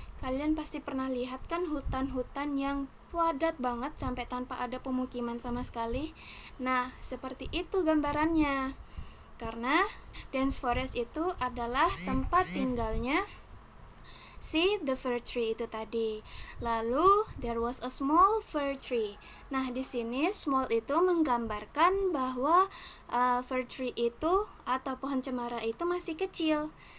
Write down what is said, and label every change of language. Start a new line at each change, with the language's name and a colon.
Indonesian: Kalian pasti pernah lihat kan hutan-hutan yang padat banget sampai tanpa ada pemukiman sama sekali. Nah, seperti itu gambarannya. Karena dense forest itu adalah tempat tinggalnya si the fir tree itu tadi. Lalu
English: there was a small fir tree.
Indonesian: Nah, di sini small itu menggambarkan bahwa fir tree itu atau pohon cemara itu masih kecil.